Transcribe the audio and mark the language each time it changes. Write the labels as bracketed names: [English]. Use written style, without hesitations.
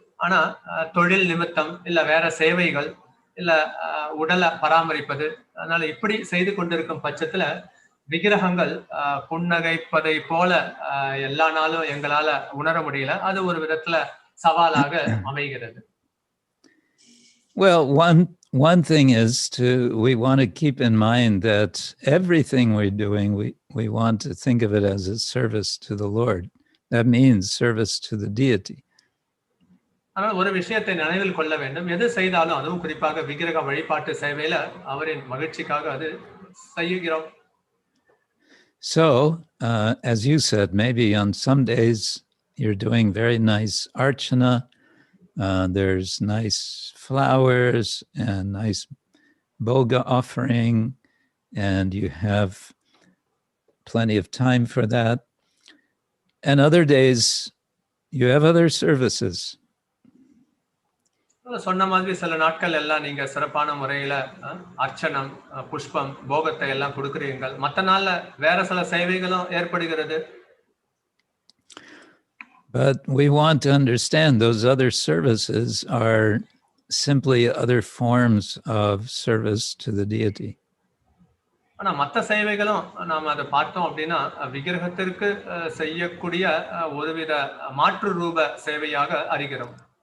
[Tamil] ஆனா தொழில் நிமித்தம் இல்ல வேற சேவைகள் இல்ல உடலை பராமரிப்பது, அதனால இப்படி செய்து கொண்டிருக்கும் பட்சத்துல விக்கிரகங்கள் புன்னகைப்பதை போல எல்லா நாளும் எங்களால உணர முடியல. அது ஒரு விதத்துல சவாலாக அமைகிறது. [English] Well, one thing is we want to keep in mind that everything we're doing, we want to think of it as a service to the Lord. That means service to the deity. [Tamil] ஆனால் ஒரு விஷயத்தை நினைவில் கொள்ள வேண்டும். எது செய்தாலும் அதுவும் குறிப்பாக விக்கிரக வழிபாட்டு சேவையில அவரின் மகிழ்ச்சிக்காக அது செய்கிறோம். [English] So, as you said, maybe on some days you're doing very nice archana. There's nice flowers and nice boga offering, and you have plenty of time for that. And other days you have other services. [Tamil] சொன்ன மாதிரி சில நாட்கள் எல்லாம் நீங்க சிறப்பான முறையில அர்ச்சனம், புஷ்பம், போகத்தை எல்லாம் கொடுக்கிறீர்கள். மற்ற நாள்ல வேற சில சேவைகளும் ஏற்படுகிறது. [English] But we want to understand those other services are simply other forms of service to the deity. [Tamil] ஆனா மற்ற சேவைகளும் நாம அதை பார்த்தோம் அப்படின்னா விக்கிரகத்திற்கு செய்யக்கூடிய ஒருவித மாற்று ரூப சேவையாக அறிகிறோம்.